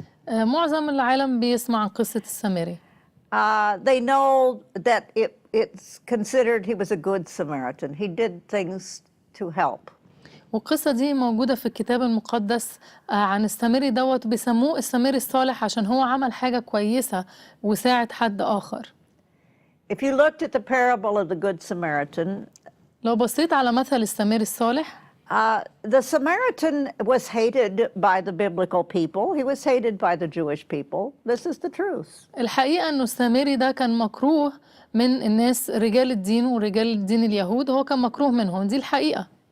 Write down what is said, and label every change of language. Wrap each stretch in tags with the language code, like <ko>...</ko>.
<ar>معظم العالم بيسمع عن قصة السامري.</ar> <en>They know that it's considered he was a good Samaritan. He did things to help.</en> <ar>والقصة دي موجودة في الكتاب المقدس عن السامري دوت بيسموه السامري الصالح عشان هو عمل حاجة كويسة وساعد حد آخر.</ar> <en>If you looked at the parable of the Good Samaritan,</en> <ar>لو بصيت على مثل السامري الصالح</ar> <en>The Samaritan was hated by the biblical people. He was hated by the Jewish people. This is the truth.</en> <ar>الحقيقة إنه السامري ده كان مكروه من الناس رجال الدين ورجال الدين اليهود، هو كان مكروه منهم، دي الحقيقة.</ar>